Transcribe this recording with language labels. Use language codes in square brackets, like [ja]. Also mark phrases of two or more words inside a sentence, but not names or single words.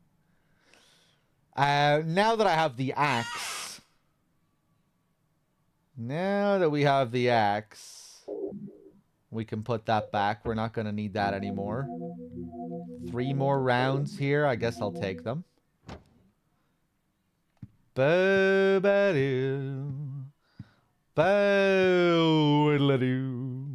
[en] Now that I have the axe. Now that we have the axe, we can put that back. We're not going to need that anymore. 3 more rounds here. I guess I'll take them. Bo-ba-doo. Bo-diddle-doo.